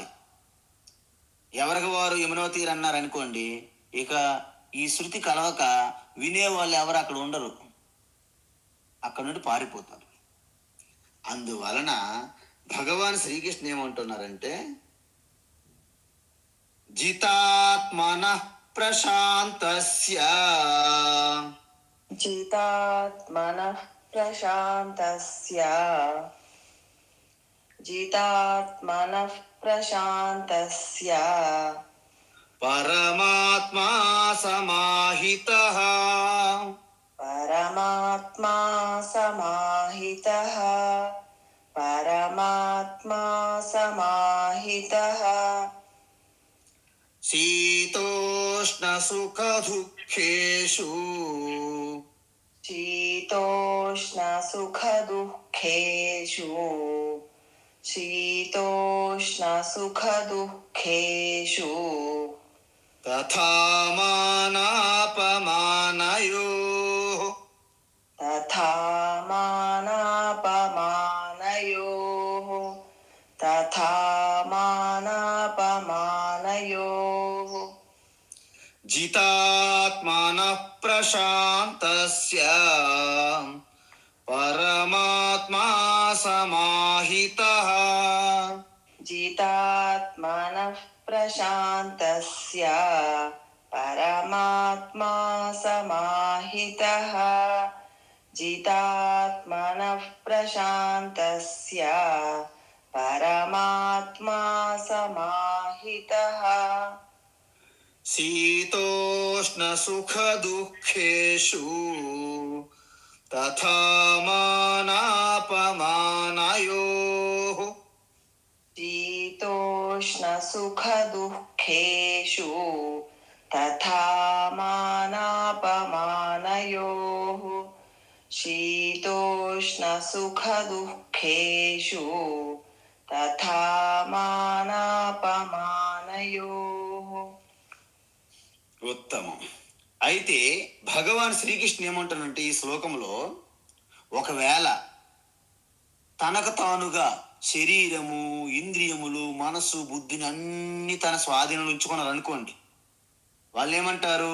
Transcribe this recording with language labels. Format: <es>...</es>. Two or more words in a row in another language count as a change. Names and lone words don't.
<te>ఎవరికి వారు యమునో తీరు అన్నారు అనుకోండి, ఇక ఈ శృతి కలవక వినేవాళ్ళు ఎవరు అక్కడ ఉండరు, అక్కడ నుండి పారిపోతారు. అందువలన భగవాన్ శ్రీకృష్ణ ఏమంటున్నారంటే,</te> <sa>జితాత్మన ప్రశాంతస్య जितात्मनः प्रशान्तस्य जितात्मनः प्रशान्तस्य పరమాత్మా సమాహితః परमात्मा समाहितः परमात्मा समाहितः శీతోష్ణ సుఖ దుఃఖేషు शीतोष्णसुखदुःखेषु शीतोष्णसुखदुःखेषु తథా మానాపమానయోః तथा मानापमानयोः तथा मानापमानयोः జితాత్మనః ప్రశాంతస్య పరమాత్మా సమాహితః जितात्मनः प्रशान्तस्य परमात्मा समाहितः जितात्मनः प्रशान्तस्य परमात्मा समाहितः శీతోష్ణ సుఖ దుఃఖేషు తథా మానాపమానయోః शीतोष्णसुखदुःखेषु तथा मानापमानयोः शीतोष्णसुखदुःखेषु तथा मानापमानयोः</sa> <te>ఉత్తమం. అయితే భగవాన్ శ్రీకృష్ణ ఏమంటానంటే ఈ శ్లోకంలో, ఒకవేళ తనకు తానుగా శరీరము, ఇంద్రియములు, మనసు, బుద్ధిని అన్ని తన స్వాధీనంలో ఉంచుకున్నారు అనుకోండి, వాళ్ళు ఏమంటారు?</te>